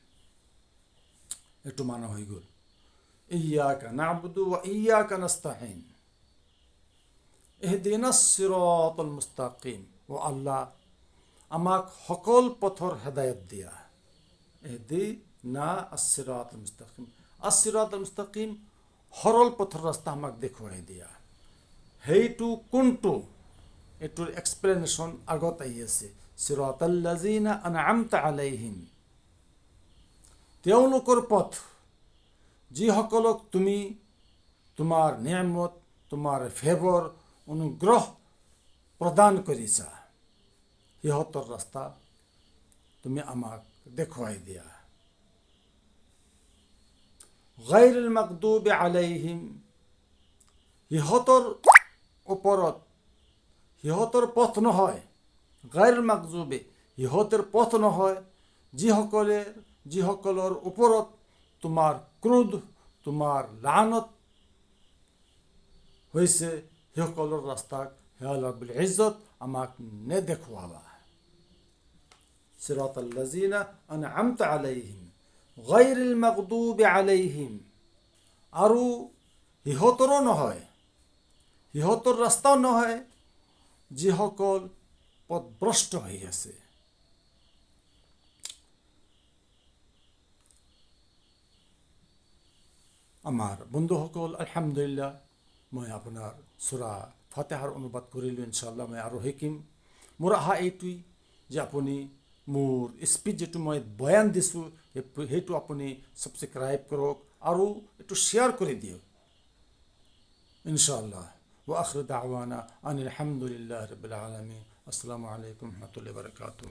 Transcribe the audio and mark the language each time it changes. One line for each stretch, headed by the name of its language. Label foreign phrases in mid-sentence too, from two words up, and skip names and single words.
Bangla: একটু মানা হয়ে গেল।
Arabic: إياك نعبد وإياك نستعين اهدنا الصراط المستقيم,
Assamese: ও আল্লাহ, আমাক সকল পথৰ হেদায়ত দিয়া।
Arabic: اهدنا الصراط المستقيم الصراط المستقيم,
Assamese: সরল পথৰ ৰাস্তা আমাক দেখুৱাই দিয়া। সেইটো কোনটো, এইটোৰ এক্সপ্লেনেশ্যন আগত আহি আছে।
Arabic: صراط الذين أنعمت عليهم,
Assamese: তেওঁলোকৰ পথ, যিসকলক তুমি তোমাৰ নিয়ামত, তোমাৰ ফেভৰ, অনুগ্ৰহ প্ৰদান কৰিছা, সিহঁতৰ ৰাস্তা তুমি আমাক দেখুৱাই দিয়া।
Arabic: غير المغضوب عليهم,
Assamese: সিহঁতৰ ওপৰত, সিহঁতৰ পথ নহয়,
Arabic: غير المغضوب
Assamese: সিহঁতৰ পথ নহয়, যিসকলৰ ওপৰত তোমাৰ ক্ৰোধ, তোমাৰ লানত হৈছে, সেইসকলৰ ৰাস্তাক হে
Arabic: رب العزة
Assamese: আমাক নেদেখুৱাবা।
Arabic: صراط الذين أنعمت عليهم غير المغضوب عليهم,
Assamese: আৰু সিহঁতৰো নহয়, সিহঁতৰ ৰাস্তাও নহয়, যিসকল পথভ্ৰষ্ট হৈ আছে। আমাৰ বন্ধুসকল, আলহামদুলিল্লাহ, মই আপোনাৰ সূৰা ফাতিহাৰ অনুবাদ কৰিলোঁ। ইনশাআল্লাহ মই আৰু শিকিম। মোৰ আশা এইটোৱেই যে আপুনি মোৰ স্পীচ যিটো মই বয়ান দিছোঁ সেইটো আপুনি ছাবস্ক্ৰাইব কৰক আৰু এইটো শ্বেয়াৰ কৰি দিয়ক ইনশাআল্লাহ।
Arabic: وآخر دعوانا أن الحمد لله رب العالمين. السلام عليكم ورحمة الله وبركاته.